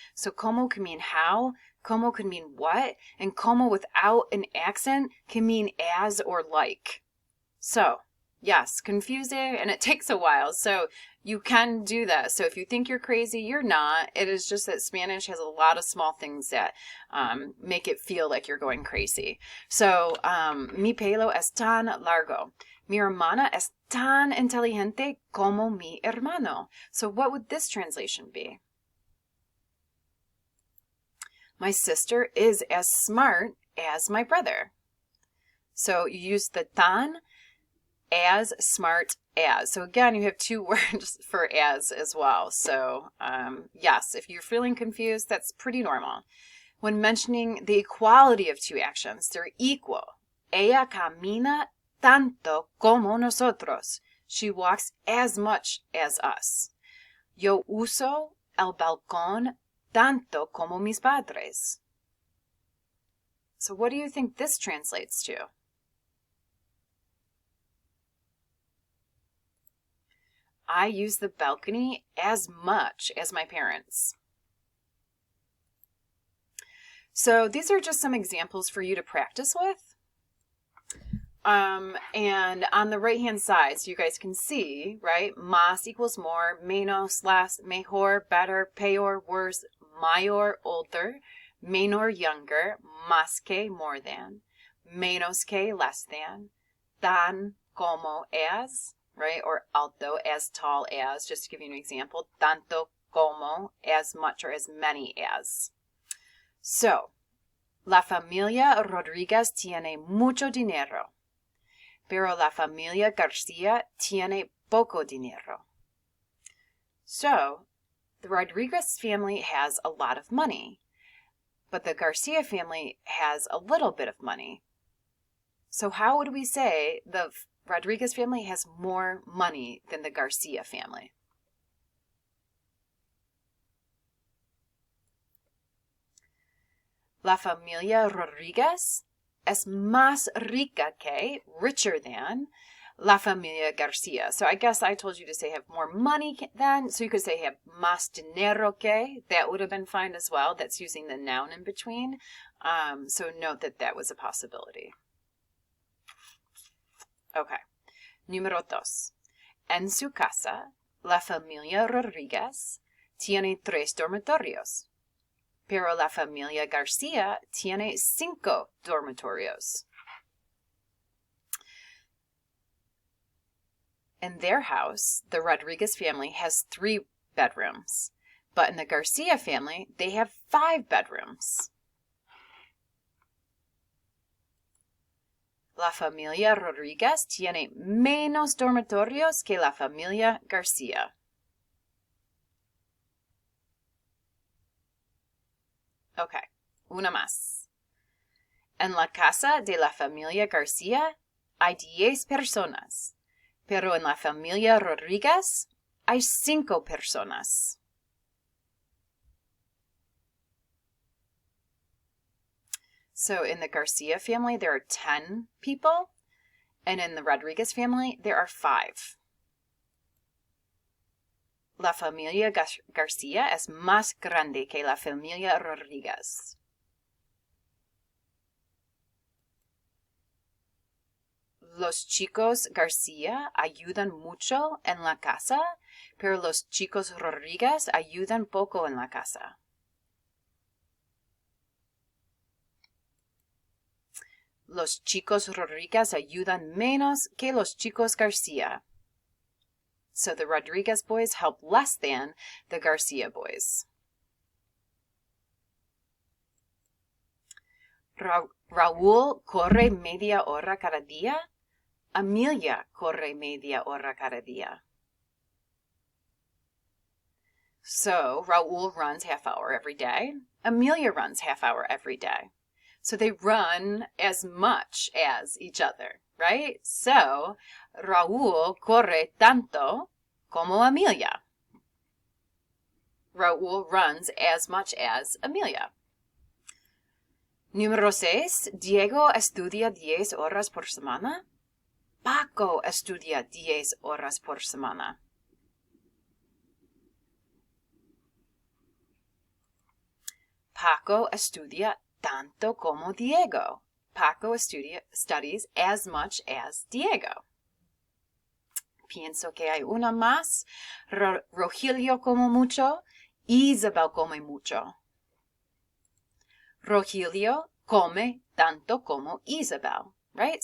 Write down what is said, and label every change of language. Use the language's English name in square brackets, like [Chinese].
[English] So como can mean how, como can mean what, and como without an accent can mean as or like. So, yes, confusing, and it takes a while. So you can do that. So if you think you're crazy, you're not. It is just that Spanish has a lot of small things that make it feel like you're going crazy. [Spanish] So, mi pelo es tan largo. Mi hermana es tan inteligente como mi hermano. [English] So what would this translation be? My sister is as smart as my brother. So you use the tan as smart as. So again, you have two words for as well. So yes, if you're feeling confused, that's pretty normal. When mentioning the equality of two actions, they're equal. [Spanish] Ella camina tanto como nosotros. [English] She walks as much as us. [Spanish] Yo uso el balcón tanto como mis padres. [English] So what do you think this translates to? I use the balcony as much as my parents. So these are just some examples for you to practice with. And on the right-hand side, so you guys can see, right? Más equals more, menos, less, mejor, better, peor, worse, mayor, older, menor, younger, más que, more than, menos que, less than, tan, como, as, right? Or alto, as tall as, just to give you an example, tanto como, as much or as many as. [Spanish] So, la familia Rodríguez tiene mucho dinero, pero la familia García tiene poco dinero. [English] So, the Rodriguez family has a lot of money, but the Garcia family has a little bit of money. So how would we say the Rodriguez family has more money than the Garcia family? [Spanish] La familia Rodríguez es más rica que, [English] richer than, [Spanish] la familia Garcia. [English] So I guess I told you to say have more money than, so you could say have [Spanish] más dinero que. [English] That would have been fine as well. That's using the noun in between. So note that that was a possibility. [Spanish] Okay. Número 2. En su casa, la familia Rodríguez tiene 3 dormitorios. Pero la familia García tiene 5 dormitorios. [English] In their house, the Rodriguez family has 3 bedrooms. But in the Garcia family, they have 5 bedrooms. [Spanish] La familia Rodríguez tiene menos dormitorios que la familia García. Okay, una más. En la casa de la familia García hay 10 personas, pero en la familia Rodríguez hay 5 personas. [English] So in the Garcia family, there are 10 people, and in the Rodriguez family, there are 5. [Spanish] La familia García es más grande que la familia Rodríguez. Los chicos García ayudan mucho en la casa, pero los chicos Rodríguez ayudan poco en la casa. Los chicos Rodríguez ayudan menos que los chicos García. [English] So the Rodriguez boys help less than the Garcia boys. [Spanish] Raúl corre media hora cada día. Amelia corre media hora cada día. [English] So Raúl runs half hour every day. Amelia runs half hour every day. So they run as much as each other, right? [Spanish] So Raúl corre tanto como Amelia. [English] Raúl runs as much as Amelia. [Spanish] Número 6. Diego estudia 10 horas por semana. Paco estudia 10 horas por semana. Paco estudia tanto como Diego. [English] Paco studies as much as Diego. [Spanish] Pienso que hay una más. Rogelio come mucho. Isabel come mucho. Rogelio come tanto como Isabel. Right?